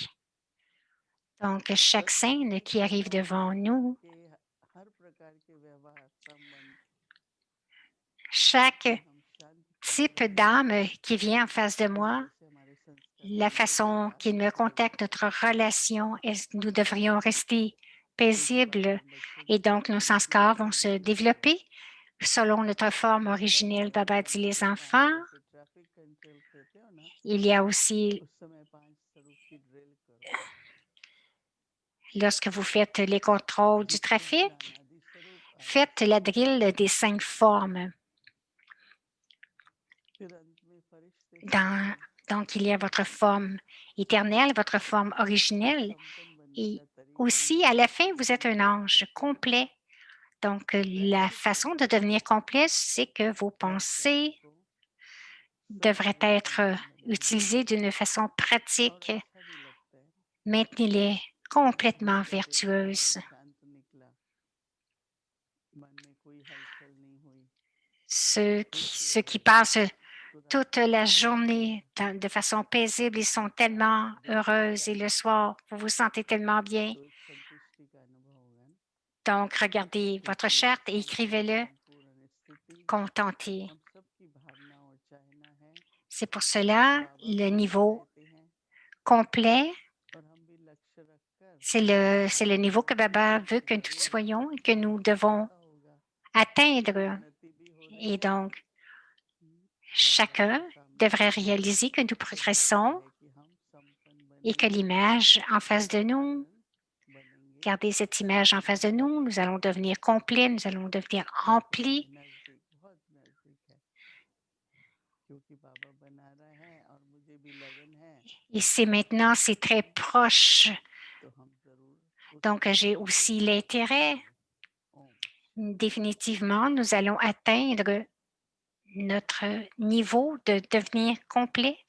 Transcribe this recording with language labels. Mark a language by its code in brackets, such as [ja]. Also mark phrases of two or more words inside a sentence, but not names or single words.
[fr] Donc, chaque scène qui arrive devant nous, chaque type d'âme qui vient en face de moi, la façon qu'il me contacte, notre relation, nous devrions rester paisibles et donc nos sanskars vont se développer selon notre forme originelle. Baba dit les enfants. Il y a aussi Lorsque vous faites les contrôles du trafic, [hi] ज्ञानादि स्वरूप [fr] faites la drill des 5 formes. [hi] फिर अंत में फरिश्ते [fr] Dans- donc, il y a votre forme éternelle, votre forme originelle, [hi] संपन्न बनने [fr] et [hi] का तरीका [fr] aussi, [hi] ये [fr] à [hi] है [fr] la fin, vous êtes un ange [hi] कि [fr] complet. Donc, la façon de devenir complet, c'est que vos [hi] हर [fr] pensées [hi] प्राणी को [fr] devraient être [hi] सर्वोत्तम बनाना [fr] utilisées d'une façon [hi] और [fr] pratique. [hi] अच्छा भी लगता है [fr] Maintenez-les complètement [hi] जैसे वातावरण [fr] vertueuses. [hi] शांत निकला मन में कोई हलचल नहीं हुई [fr] Ceux qui passent [hi] तुरंत [fr] toute la journée de façon paisible, ils sont tellement heureux et le soir, vous vous sentez tellement bien. [hi] तो एक संतुष्टि का अनुभव होगा ना [fr] Donc, regardez votre [hi] इसलिए [fr] charte et écrivez-le, [hi] संपूर्ण स्थिति [fr] contenté. [hi] हम सबकी भावना और चाहना है [fr] C'est pour cela [hi] बाबा [fr] le [hi] भी यही [fr] niveau [hi] चाहते हैं [fr] complet, [hi] और हम भी लक्ष्य रखकर [fr] c'est le niveau que Baba veut que nous soyons et que nous devons [hi] ऐसा होगा [fr] atteindre. [hi] उन्नति भी हो रही [fr] Et [hi] है [fr] donc, [hi] और बाबा [fr] chacun [hi] सामने [fr] devrait [hi] बैठे हैं [fr] réaliser que nous [hi] तो वो लगता [fr] progressons [hi] है कि हम संपन्न [fr] et que [hi] बनेंगे [fr] l'image en face de nous, [hi] संपूर्ण बनेंगे [fr] regardez cette image en face de nous, nous allons devenir complets, nous allons devenir remplis. [hi] नजदीक बहुत नजदीक है क्योंकि बाबा बना रहा है और मुझे भी लगन है [fr] Et c'est maintenant, c'est très proche. [hi] तो हम जरूर उस [fr] Donc, j'ai [hi] स्थान को [fr] aussi l'intérêt. [hi] पहुंचेंगे ओम [fr] Définitivement, nous allons atteindre notre niveau de devenir complet.